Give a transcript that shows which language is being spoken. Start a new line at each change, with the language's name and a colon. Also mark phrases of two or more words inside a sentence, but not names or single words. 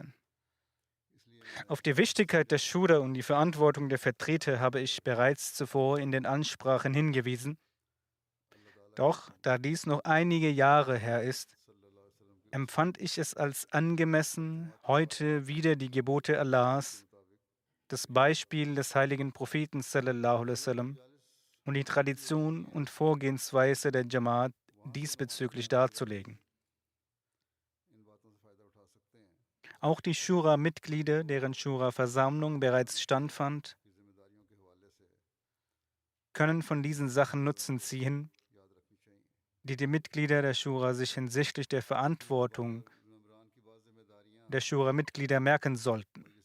German: Auf die Wichtigkeit der Shura und die Verantwortung der Vertreter habe ich bereits zuvor in den Ansprachen hingewiesen. Doch da dies noch einige Jahre her ist, empfand ich es als angemessen, heute wieder die Gebote Allahs, das Beispiel des heiligen Propheten
Arabic: صلى الله عليه وسلم
German: und die Tradition und Vorgehensweise der Jamaat diesbezüglich darzulegen. Auch die Shura-Mitglieder, deren Shura-Versammlung bereits stattfand, können von diesen Sachen Nutzen ziehen, die die Mitglieder der Shura sich hinsichtlich der Verantwortung der Shura-Mitglieder merken sollten.